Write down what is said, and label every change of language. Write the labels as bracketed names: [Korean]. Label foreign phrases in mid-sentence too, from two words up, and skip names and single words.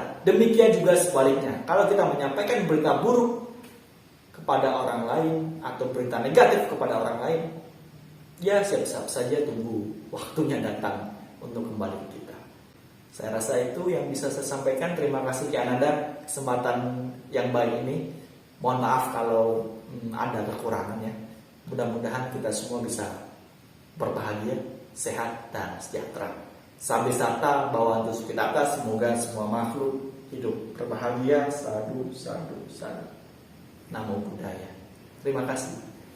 [Indonesian] Demikian juga sebaliknya, kalau kita menyampaikan berita buruk kepada orang lain atau berita negatif kepada orang lain, ya siap-siap saja tunggu waktunya datang untuk kembali ke kita. Saya rasa itu yang bisa saya sampaikan. Terima kasih Ki Ananda kesempatan yang baik ini. Mohon maaf kalau ada kekurangannya. Mudah-mudahan kita semua bisa berbahagia, sehat, dan sejahtera. [Pali] Sampai sata bawantu sukitata, [Indonesian] semoga semua makhluk hidup berbahagia. [Pali] Sadu, sadu, sadu. Namo Buddhaya. [Indonesian] Terima kasih.